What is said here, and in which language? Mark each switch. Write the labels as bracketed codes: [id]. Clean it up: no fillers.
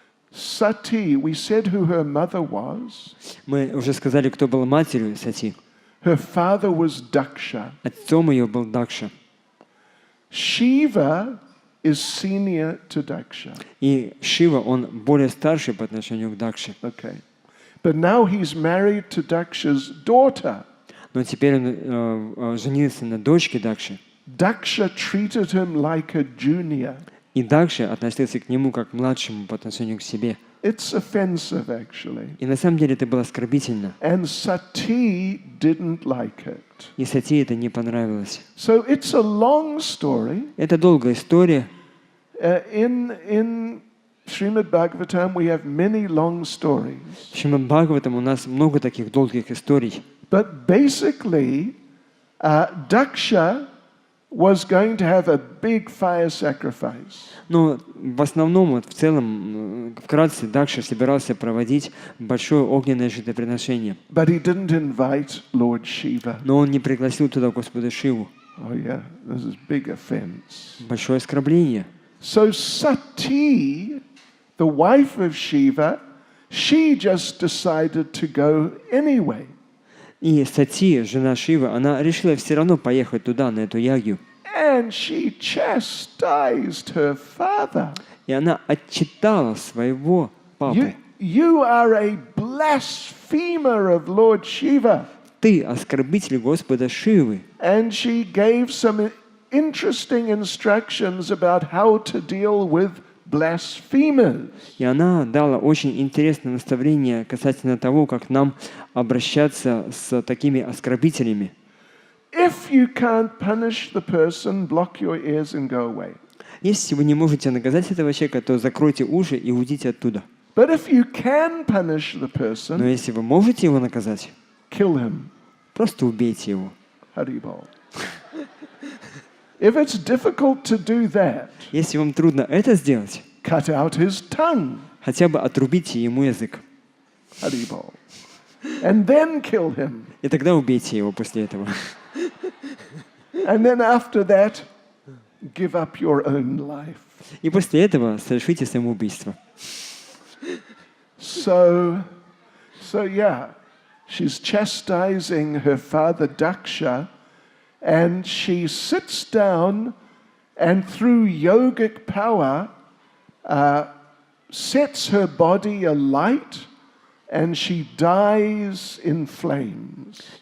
[en] Sati, we said who her mother was. [ru] Мы уже сказали, кто был матерью Сати. [en] Her father was Daksha. [ru] Отцом ее был Дакша. [en] Shiva is senior to Daksha. [ru] И Шива, он более старший по отношению к Дакше. [en] Okay. But now he's married to Daksha's daughter. [ru] Но теперь он женился на дочке Дакши. [en] Daksha treated him like a junior. [ru] И Дакша относился к нему как к младшему по отношению к себе. [en] It's offensive, actually. [ru] И на самом деле это было оскорбительно. [en] And Sati didn't like it. [ru] И Сати это не понравилось. [en] So it's a long story. [ru] Это долгая история. [en] In Srimad Bhagavatam we have many long stories. [ru] В Шримад Бхагаватам у нас много таких долгих историй. [en] But basically, Daksha was going to have a big fire sacrifice. [ru] Но в основном, в целом, вкратце, Дакша собирался проводить большое огненное жертвоприношение. [en] But he didn't invite Lord Shiva. [ru] Но он не пригласил туда Господа Шиву. [en] Oh yeah, this is big offense. [ru] Большое оскорбление. [en] So Sati, the wife of Shiva, she just decided to go anyway. [ru] И Сати, жена Шивы, она решила все равно поехать туда, на эту ягью. [en] And she chastised her father. [ru] И она отчитала своего папу. [en] You are a blasphemer of Lord Shiva. [ru] Ты оскорбитель Господа Шивы. [en] And she gave some interesting instructions about how to deal with blasphemers. [ru] И она дала очень интересное наставление касательно того, как нам обращаться с такими оскорбителями. [en] If you can't punish the person, block your ears and go away. [ru] Если вы не можете наказать этого человека, то закройте уши и уйдите оттуда. [en] But if you can punish the person, [ru] Но если вы можете его наказать, [en] kill him. [ru] просто убейте его. Haribol. [en] If it's difficult to do that, [ru] Если вам трудно это сделать, [en] cut out his tongue. [ru] хотя бы отрубите ему язык. [en] Haribol. And then kill him. [ru] И тогда убейте его после этого. [en] And then after that, give up your own life. [ru] И после этого совершите самоубийство. [en] So yeah, she's chastising her father Daksha, and she sits down and through yogic power sets her body alight, and she dies in flames.